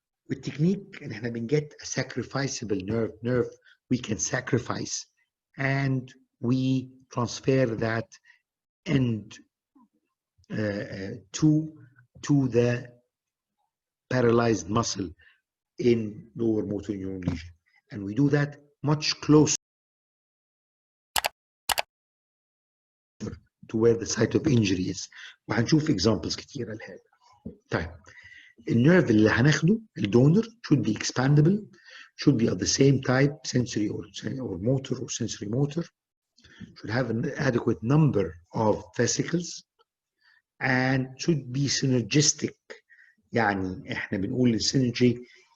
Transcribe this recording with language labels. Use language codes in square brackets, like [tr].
[ar] والتكنيك ان احنا بنجت [en] a sacrificable nerve we can sacrifice and we transfer that end to the paralyzed muscle in lower motor neuron lesion, and we do that much closer to where the site of injury is. [ar] وهنشوف examples كتيرة لهذا. طيب النيرف اللي هناخده الدونر [en] should be expandable, should be of the same type, sensory or motor or sensory motor, should have an adequate number of fascicles, and should be synergistic. [ar] يعني احنا بنقول السينرجي